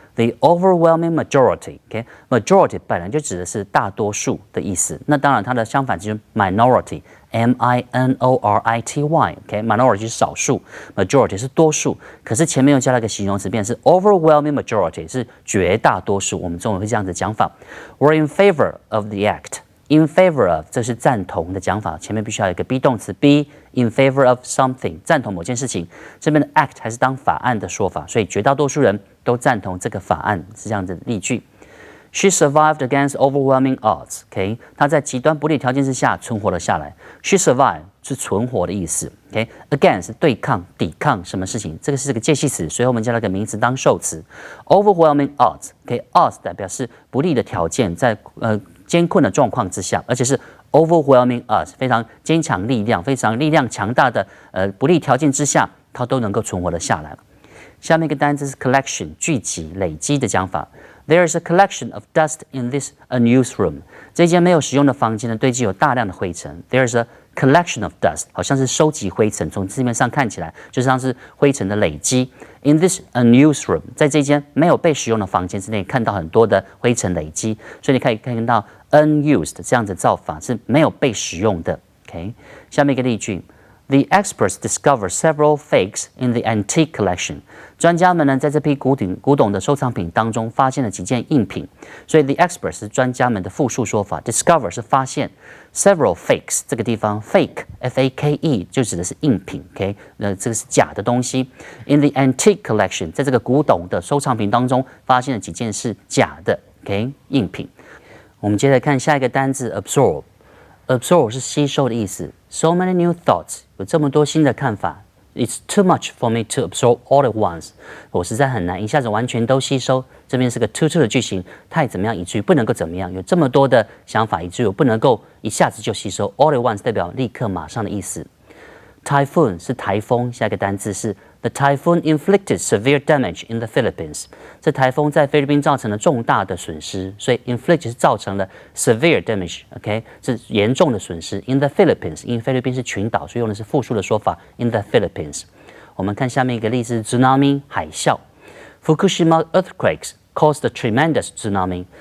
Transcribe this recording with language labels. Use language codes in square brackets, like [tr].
[zh] The [en] overwhelming majority， [zh] OK，majority 本来就指的是大多数的意思，那当然它的相反就是 minority。minority，OK，minority 是少数 ，majority 是多数，可是前面又加了一个形容词，变成是 overwhelming majority 是绝大多数，我们中文会这样子讲法。 [en] We're in favor of the act。 [zh] In favor of 这是赞同的讲法，前面必须要有一个 be 动词 [en] be in favor of something， [zh] 赞同某件事情。这边的 act 还是当法案的说法，所以绝大多数人都赞同这个法案，是这样的例句。 [en] She survived against overwhelming odds. [zh] OK， 她在极端不利条件之下存活了下来。 [en] She survived [zh] 是存活的意思。 OK，against 是对抗、抵抗什么事情？这个是个介系词，所以我们加了个名词当受词。 [en] Overwhelming odds。 [zh] OK，odds 代表是不利的条件，在艰困的状况之下，而且是 overwhelming odds 非常坚强力量、非常力量强大的不利条件之下，它都能够存活了下来。下面一个单词是 collection， 聚集、累积的讲法。 [en] There is a collection of dust in this unused room。 [zh] 这间没有使用的房间呢，堆积有大量的灰尘。 [en] There is a collection of dust， [zh] 好像是收集灰尘，从字面上看起来就像是灰尘的累积。 [en] In this unused room， [zh] 在这间没有被使用的房间之内，看到很多的灰尘累积，所以你可以看到 unused 这样的造法是没有被使用的。 OK， 下面一个例句。 [en] The experts discovered several fakes in the antique collection。 [zh] 专家们呢，在这批古董的收藏品当中发现了几件赝品，所以 [en] the experts [zh] 是专家们的复数说法 ，discover 是发现 ，several fakes 这个地方 fake f-a-k-e 就指的是赝品 ，OK， 这个是假的东西。 [en] In the antique collection， [zh] 在这个古董的收藏品当中发现了几件是假的 ，OK， 赝品。我们接着看下一个单字 absorb。absorb 是吸收的意思。 [en] So many new thoughts， [zh] 有这么多新的看法。 [en] It's too much for me to absorb all at once。 [zh] 我实在很难一下子完全都吸收。这边是个 to 的句型，太怎么样以至于不能够怎么样。有这么多的想法，以至于我不能够一下子就吸收。 All at once 代表立刻马上的意思。 [en] Typhoon [zh] 是台风，下一个单字是 [en] The typhoon inflicted severe damage in the Philippines。 [zh] 这台风在菲律宾造成了重大的损失，所以 inflict 是造成了 [en] severe damage， [zh] OK， 是严重的损失。 In the Philippines， 因为菲律宾是群岛，所以用的是复数的说法 [en] in the Philippines。 [zh] 我们看下面一个例子 [en] ，tsunami 海啸。Fukushima earthquakes caused a tremendous tsunami。